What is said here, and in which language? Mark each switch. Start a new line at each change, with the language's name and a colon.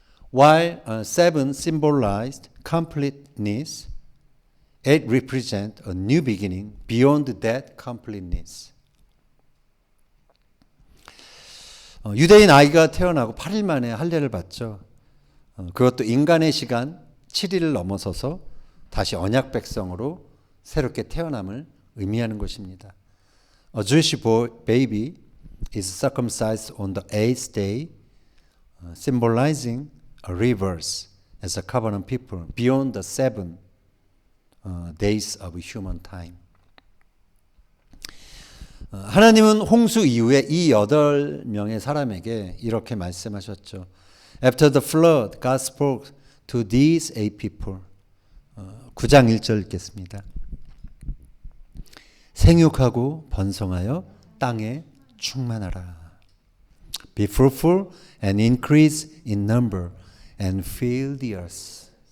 English: While 7 symbolized completeness, 8 represents a new beginning beyond that completeness.
Korean: 유대인 아이가 태어나고 8일 만에 할례를 받죠. 그것도 인간의 시간 7일을 넘어서서 다시 언약 백성으로 새롭게 태어남을 의미하는 것입니다.
English: A Jewish baby is circumcised on the 8th day, symbolizing a rebirth as a covenant people beyond the 7 days of human time.
Korean: 하나님은 홍수 이후에 이 8명의 사람에게 이렇게 말씀하셨죠.
English: After the flood, God spoke to these 8 people.
Korean: 9장 1절 읽겠습니다. 생육하고 번성하여 땅에 충만하라.
English: Be fruitful and increase in number and fill the earth.